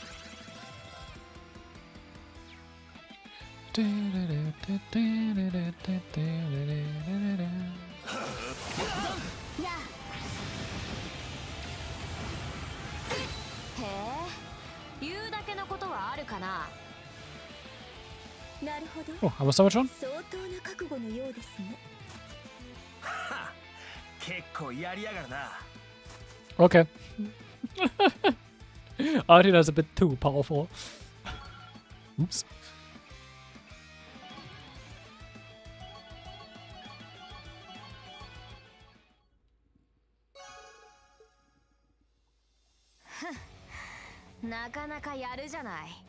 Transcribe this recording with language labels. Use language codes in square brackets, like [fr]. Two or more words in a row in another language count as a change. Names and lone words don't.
[ja] やあ。へえ、言うだけのことはあるかな。なるほど。 [de] Oh, haben wir es damit schon? [ja] 相当な覚悟のようですね。結構やりやがるな。 [en] Okay. I think that's a bit too powerful. Oops. Hm. [ja] なかなかやるじゃない。